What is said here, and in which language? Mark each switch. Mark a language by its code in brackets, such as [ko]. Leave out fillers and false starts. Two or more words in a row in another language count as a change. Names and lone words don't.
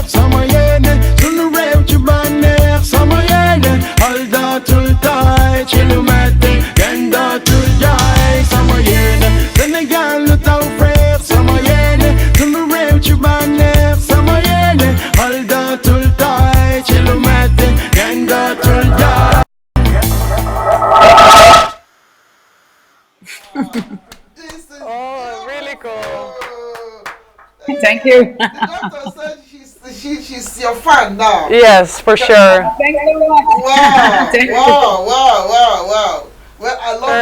[wo] Sama yéene, sunu réew ci bànneex. Sama yéene, xol dootul tooy ci lu metti, kenn dootul jaay. Sama yéene, Sénégal lu taw frère. Sama yéene, sunu réew ci bànneex. Sama yéene, xol dootul tooy ci lu metti, kenn dootul jaay. [en] This is Oh, really cool. beautiful. Thank you. The doctor said she's your fan now. Yes, for sure. Thanks so much. Wow, Thank you. wow. Well, I love